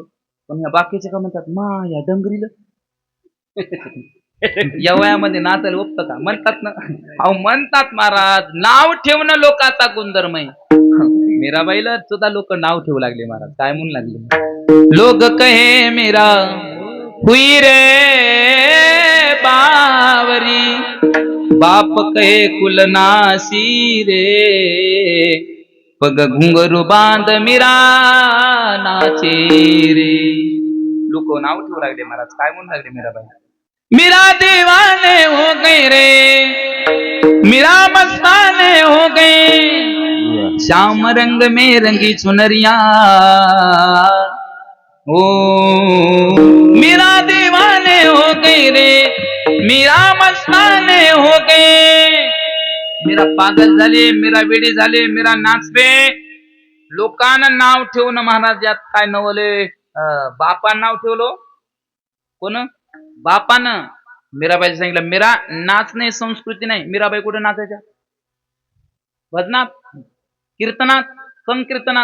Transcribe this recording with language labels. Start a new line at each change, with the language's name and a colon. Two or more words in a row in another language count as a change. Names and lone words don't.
Marathi: पण ह्या बाकीचे का म्हणतात, मा या डंगरीला या वयामध्ये नाचायला ओपतं का? म्हणतात ना. अहो म्हणतात महाराज, नाव ठेवणं लोकांचा गुणधर्म आहे. मीराबाईला सुद्धा लोक नाव ठेवू लागले महाराज. काय म्हणू लागले,
Hindi: लोक कहे मीरा हुई रे बावरी, बाप कहे कुलनासी रे, पग घुंगरू बांध मीरा नाचे रे.
Marathi: लोक नाव ठेवू लागले महाराज. काय म्हणू लागले मीराबाई,
Hindi: मीरा दीवाने हो गए रे, मीरा मस्ताने हो गए, श्याम रंग में रंगी चुनरिया, ओ मीरा दीवाने हो गए रे, मीरा मस्ताने हो गए.
Marathi: मीरा पागल झाले, मीरा वेडी झाले, मीरा नाचते. लोकांना नाव ठेवणं महाराज यात काय नवले. बापान नाव ठेवलं कोण? बापानं. मीराबाई सांगितलं मीरा नाचणे संस्कृती नाही. मीराबाई कुठे नाचायच्या? भजनात, कीर्तनात, संकीर्तनात.